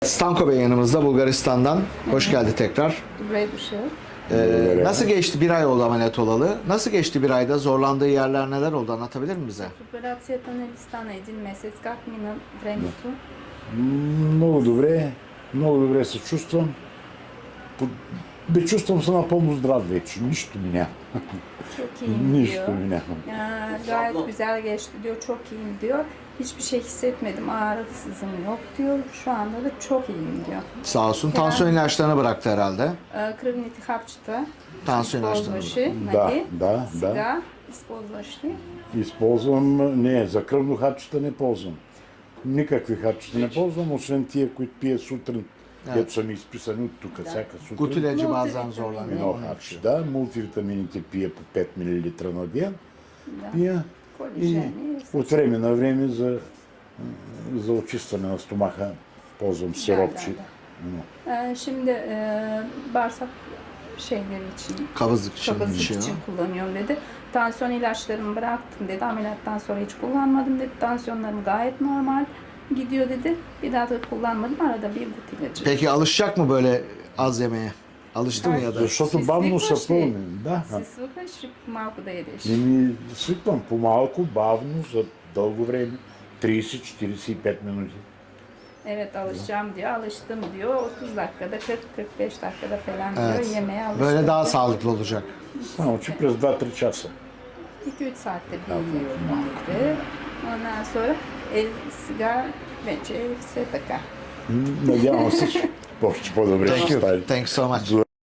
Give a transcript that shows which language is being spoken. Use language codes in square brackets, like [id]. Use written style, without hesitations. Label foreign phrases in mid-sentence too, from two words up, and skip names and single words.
[tr] Stanko Bey yanımızda Bulgaristan'dan. Hoş geldi tekrar. [bg] Добре дошъл. [tr] Nasıl geçti? Bir ay oldu ameliyat olalı. Nasıl geçti bir ayda? Zorlandığı yerler neler oldu? Anlatabilir mi bize? [bg] Операцията не стана един месец. Как мина времето? Много добре се чувствам. Чувствам се напълно здрав вече. Нищо ми няма. [tr] Çok iyiyim diyor. [bg] Нищо ми няма. [tr] Gayet güzel geçti diyor. Çok iyiyim diyor. Hiçbir şey hissetmedim. Ağrısızım yok diyor. Şu anda da çok iyiyim diyor. Sağ olsun. Tansiyon ilaçlarını bıraktı herhalde. [bg] Кръвните хапчета Танци използваше, Да, нали? да, Сега да. използваш ли? Използвам, не, за кръвно хапчета не ползвам. Никакви хапчета не ползвам, освен тия, които пия сутрин. Ето са ми изписани от тук, всяка сутрин. [tr] Gut ilacı bazen Multivitamin. zorlanıyor. [bg] Едно хапче, да. Мултивитамините пия по 5 мл на ден. Да. Пия и Колежени. от време на време за очистване на стомаха ползвам сиропче. [tr] Şimdi bağırsak şeyleri için, Kabızlık için kabızlık içiyor. için kullanıyorum dedi. Tansiyon ilaçlarımı bıraktım dedi. Ameliyattan sonra hiç kullanmadım dedi. Tansiyonlarım gayet normal gidiyor dedi. Bir daha da kullanmadım. Arada bir gut ilacı. Peki alışacak mı böyle az yemeye? Alıştı mı ya da? [bg] Защото Си бавно свикваш са ли? пълни. Да. Си свикваш ли малко да ядеш? Свиквам по-малко, бавно, за дълго време. 30-45 минути. [tr] Evet alışacağım diyor. Alıştım diyor. 30 dakikada 40-45 dakikada falan diyor. Evet. Yemeğe alıştım. Böyle daha sağlıklı olacak. [bg] Само, че през 2-3 часа. [tr] 2-3 saatte bir yiyorum dedi. Ondan sonra [bg] сега вече все така. Надявам се, че повече по-добре ще [en] Thank you. [bg] стане. [en] Thanks so much.